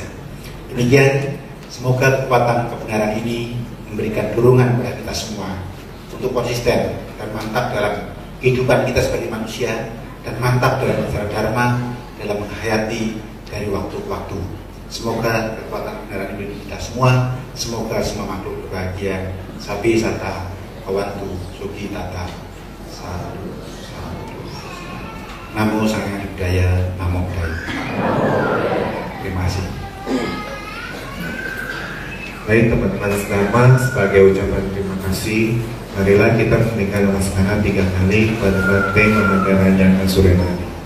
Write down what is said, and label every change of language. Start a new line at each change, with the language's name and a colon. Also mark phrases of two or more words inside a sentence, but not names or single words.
Indonesian: Demikian, semoga kekuatan kebenaran ini memberikan dorongan pada kita semua untuk konsisten dan mantap dalam kehidupan kita sebagai manusia, dan mantap dalam ajaran Dharma dalam menghayati dari waktu ke waktu. Semoga kekuatan kebenaran ini kita semua, semoga semua makhluk berbahagia.
Pali: Sabi sata kawantu sugi tata sadu. Namo Sang Hyang Budaya, Namo Buddhaya.
Indonesian: Terima kasih. Baik teman-teman Dharma, sebagai ucapan terima kasih, marilah kita meninggalkan laksana 3 kali pada Bante Mahagaranya Kasurenani.